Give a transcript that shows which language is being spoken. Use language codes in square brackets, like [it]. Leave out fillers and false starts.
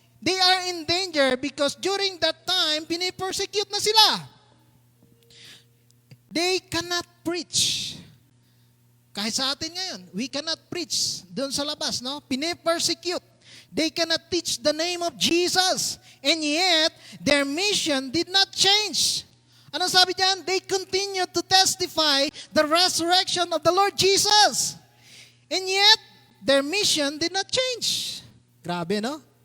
[en] They are in danger because during that time, [tl] pinipersecute na sila. [en] They cannot preach. [tl] Kahit sa atin ngayon, [en] we cannot preach [tl] doon sa labas, no? Pinipersecute. [en] They cannot teach the name of Jesus. And yet, their mission did not change. [tl] Ano sabi diyan? [en] They continue to testify the resurrection of the Lord Jesus. And yet, their mission did not change. [tl] Grabe, no?